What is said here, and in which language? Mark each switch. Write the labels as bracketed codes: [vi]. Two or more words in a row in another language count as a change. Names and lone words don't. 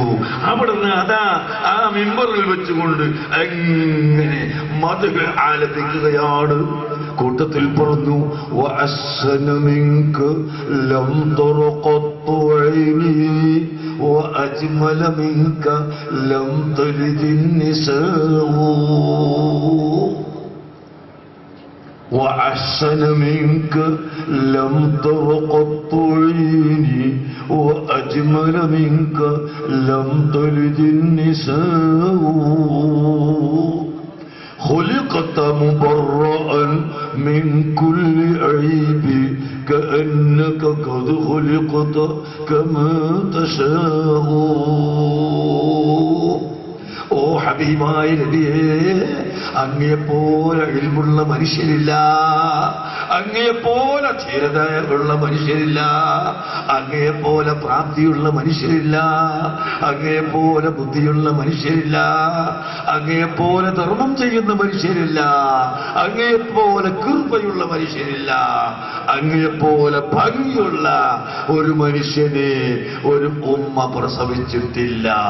[ml] അവിടുന്ന് അതാ ആ മിമ്പറിൽ വെച്ചുകൊണ്ട് അങ്ങനെ മദ്ഹ് ആലപിക്കുകയാണ്. കൂട്ടത്തിൽ പറഞ്ഞു, [ar] وأحسن منك لم تر قط عيني وأجمل منك لم تلد النساء. وأحسن منك لم تر قط عيني وأجمل منك لم تلد النساء. خلقت مبرأ من كل عيب كأنك قد خلقت كما تشاء. [ml] ഓ ഹബീബായ നബിയേ, അങ്ങയെപ്പോലെ ഇൽമുള്ള മനുഷ്യരില്ല, അങ്ങയെപ്പോലെ ധീരതയുള്ള മനുഷ്യരില്ല, അങ്ങയെപ്പോലെ പ്രാപ്തിയുള്ള മനുഷ്യരില്ല, അങ്ങയെപ്പോലെ ബുദ്ധിയുള്ള മനുഷ്യരില്ല, അങ്ങയെപ്പോലെ ധർമ്മം ചെയ്യുന്ന മനുഷ്യരില്ല, അങ്ങയെപ്പോലെ കൃപയുള്ള മനുഷ്യരില്ല, അങ്ങയെപ്പോലെ ഭംഗിയുള്ള ഒരു മനുഷ്യനെ ഒരു ഉമ്മ പ്രസവിച്ചിട്ടില്ല.